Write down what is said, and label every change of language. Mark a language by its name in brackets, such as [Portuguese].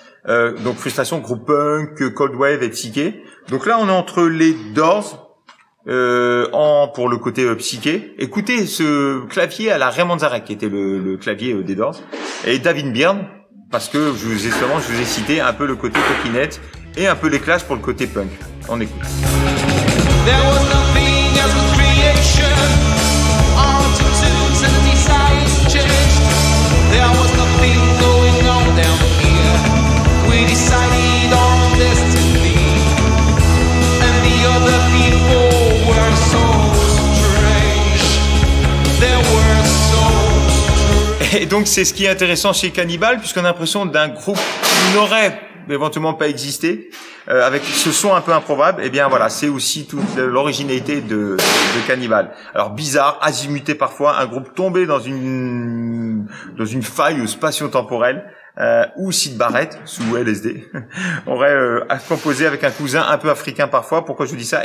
[French] Donc Frustration, groupe punk, cold wave et psyché. Donc là, on est entre les Doors, pour le côté psyché. Écoutez ce clavier à la Raymond Zarek, qui était le clavier des Doors, et David Byrne, parce que je vous ai cité un peu le côté Talking Heads et un peu les Clash pour le côté punk. On écoute. [English] There was nothing else but creation. All to tunes and desires changed. There was nothing going on down here. We decided on destiny, and the other people were so strange. There were so. [French] Et donc c'est ce qui est intéressant chez Cannibal, puisqu'on a l'impression d'un groupe qui n'aurait éventuellement pas existé, avec ce son un peu improbable. Et bien voilà, c'est aussi toute l'originalité de Cannibal. Alors bizarre, azimuté parfois, un groupe tombé dans une faille spatio-temporelle, où Syd Barrett, sous LSD, aurait composé avec un cousin un peu africain parfois. Pourquoi je vous dis ça?